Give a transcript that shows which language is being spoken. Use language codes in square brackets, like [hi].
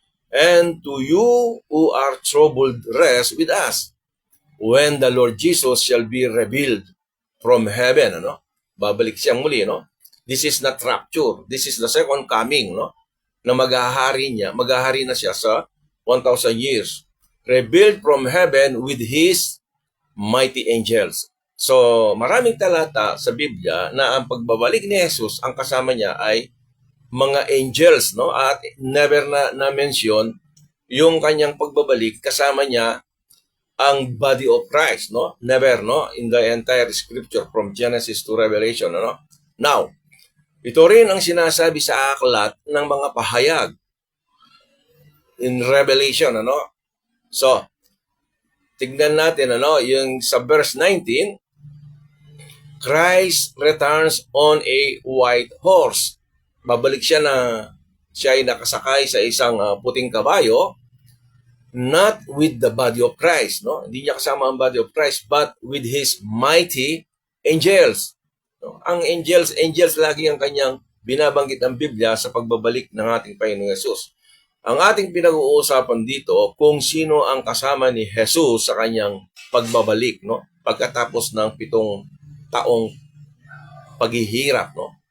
[en] And to you who are troubled, rest with us when the Lord Jesus shall be revealed from heaven, no? [tl] Babalik siyang muli, [en] no? This is not rapture. This is the second coming, no? [tl] Na maghahari na siya sa 1,000 years. [en] Revealed from heaven with His mighty angels. [tl] So, maraming talata sa Biblia na ang pagbabalik ni Jesus, ang kasama niya ay mga angels, no? At never na-mention yung kanyang pagbabalik, kasama niya ang body of Christ, no? Never, no? [en] In the entire scripture from Genesis to Revelation, no? [tl] Now, ito rin ang sinasabi sa aklat ng mga pahayag in Revelation, ano? So, tignan natin, ano, yung sa verse 19, [en] Christ returns on a white horse. [tl] Babalik siya na siya ay nakasakay sa isang puting kabayo, [en] not with the body of Christ, [tl] no? Hindi niya kasama ang body of Christ, [en] but with His mighty angels. No? [tl] Ang angels lagi ang kanyang binabanggit ang Biblia sa pagbabalik ng ating Panginoong Yesus. Ang ating pinag-uusapan dito kung sino ang kasama ni Jesus sa kanyang pagbabalik, no? Pagkatapos ng 7 taong paghihirap, no?